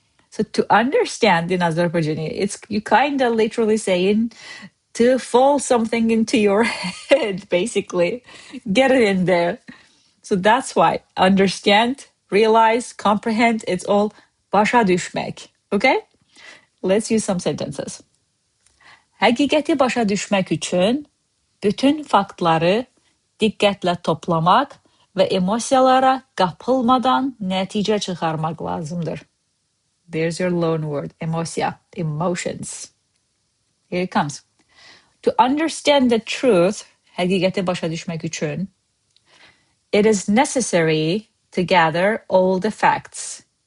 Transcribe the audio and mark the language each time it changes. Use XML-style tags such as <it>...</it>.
<en>So to understand in Azerbaijani, it's you kind of literally saying to fall something into your head, basically. Get it in there. So that's why understand, realize, comprehend, it's all başa düşmək. Okay? Let's use some sentences.</en> <az>Həqiqəti başa düşmək üçün bütün faktları diqqətlə toplamaq və emosiyalara qapılmadan nəticə çıxarmaq lazımdır.</az> <en>There's your loan word, emosiya, emotions. Here it comes. To understand the truth,</en> <az>həqiqəti başa düşmək üçün,</az> <en>it is necessary to gather all the facts.</en>